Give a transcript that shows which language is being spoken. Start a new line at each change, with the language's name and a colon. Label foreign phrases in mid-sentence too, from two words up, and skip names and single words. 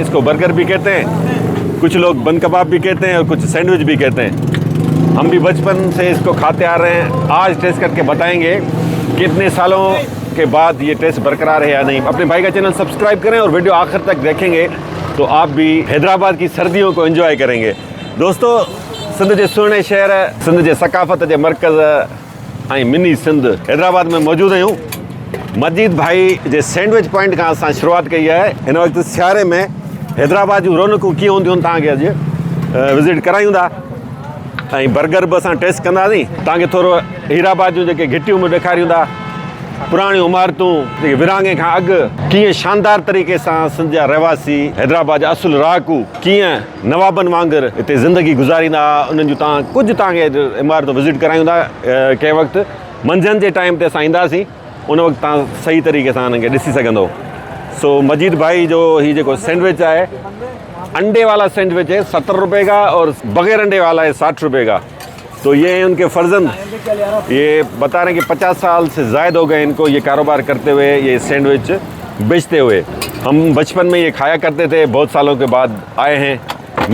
Urdu: اس کو برگر بھی کہتے ہیں، کچھ لوگ بن کباب بھی کہتے ہیں اور کچھ سینڈوچ بھی کہتے ہیں. ہم بھی بچپن سے اس کو کھاتے آ رہے ہیں۔ آج ٹیسٹ کر کے بتائیں گے کتنے سالوں کے بعد یہ ٹیسٹ برقرار ہے یا نہیں. اپنے بھائی کا
English: channel subscribe
Urdu: کریں اور ویڈیو آخر تک دیکھیں گے تو آپ بھی حیدرآباد کی سردیوں کو انجوائے کریں گے. दोस्तों,
Sindhi: सिंध जे सुहिणे शहर, सिंध जे सकाफ़त जे मरकज़ ऐं मिनी सिंध हैदराबाद में मौजूद आहियूं। मजीद भाई जे
English: sandwich point
Sindhi: का असां शुरुआत कई है। हिन वक्त सियारे में हैदराबाद जूं रौनकूं कीअं हूंदियूं तव्हांखे अॼु विज़िट करायूं था, ऐं बर्गर बि असां टेस्ट कंदासीं। तव्हांखे थोरो हीराबाद जूं जेके घिटियूं बि ॾेखारियूं था, पुराणियूं इमारतूं, जेके विरहाङे खां अॻु कीअं शानदार तरीक़े सां सिंध जा रहवासी, हैदराबाद जा असुल रहाकू कीअं नवाबनि वांगुरु हिते ज़िंदगी गुज़ारींदा, उन्हनि जूं कुझु तव्हांखे इमारतूं विज़िट करायूं था। कंहिं वक़्तु मंझंदि जे टाइम ते असां ईंदासीं, उन वक़्तु तव्हां सही तरीक़े सां हिनखे ॾिसी सघंदो। सो मजीद भाई जो ही जेको सैंडविच है,
Urdu: انڈے والا سینڈوچ ہے 70 روپے کا اور بغیر انڈے والا ہے 60 روپے کا. تو یہ ان کے فرزند یہ بتا رہے ہیں کہ 50 سال سے زائد ہو گئے ان کو یہ کاروبار کرتے ہوئے، یہ سینڈوچ بیچتے ہوئے. ہم بچپن میں یہ کھایا کرتے تھے، بہت سالوں کے بعد آئے ہیں.